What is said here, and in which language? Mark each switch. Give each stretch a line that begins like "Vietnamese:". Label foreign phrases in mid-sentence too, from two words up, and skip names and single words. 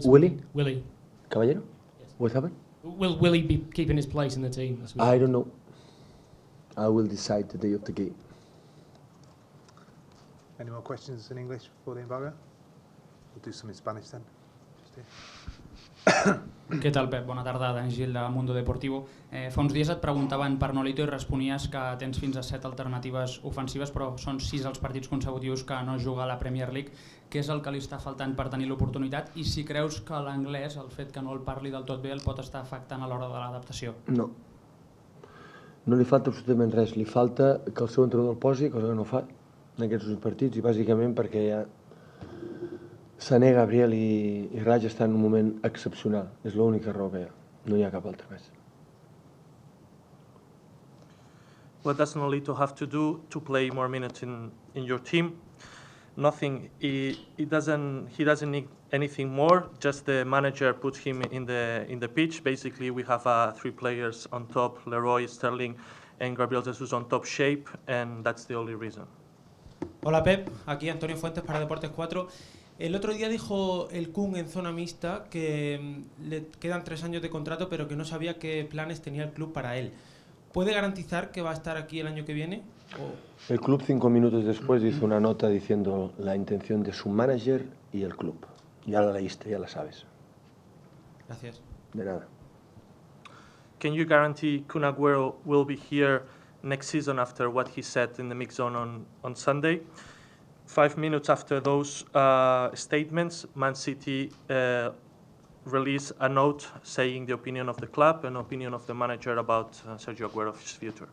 English: Willie? weekend? Willie. Caballero? Yes. What happened? Will he be keeping his place in the team this weekend? I don't know. I will decide the day of the game. Any more questions in English before the embargo? We'll do some in Spanish then. Just here.
Catalan: Què tal, Pep? Bona tarda, Dani Gil de Mundo Deportivo. Fa uns dies et preguntaven per Nolito i responies que tens fins a 7 alternatives ofensives, però són 6 els partits consecutius que no juga a la Premier League. Què és el que li està faltant per tenir l'oportunitat? I si creus que l'anglès, el fet que no el parli del tot bé, el pot estar afectant a l'hora de l'adaptació? No. No li falta absolutament res. Li falta que el seu entrenador el posi, cosa que no fa en aquests partits, i bàsicament perquè ja Sané, Gabriel i Raja estan en un moment excepcional. És l'única raó que hi ha. No hi ha cap altra més.
English: What does Nolito have to do to play more minutes in your team? Nothing. He doesn't need anything more. Just the manager puts him in the pitch. Basically, we have 3 players on top: Leroy, Sterling, and Gabriel Jesus on top shape, and that's the only reason.
Spanish: Hola Pep, aquí Antonio Fuentes para Deportes 4. El otro día dijo el Kun en zona mixta que le quedan 3 años de contrato, pero que no sabía qué planes tenía el club para él. ¿Puede garantizar que va a estar aquí el año que viene? El club 5 minutos después hizo una nota diciendo la intención de su manager y el club. Ya la leíste, ya la sabes. Gracias. De nada.
English: Can you guarantee Kun Agüero will be here next season after what he said in the mix zone on Sunday? 5 minutes after those statements, Man City released a note saying the opinion of the club and opinion of the manager about Sergio Aguero's future.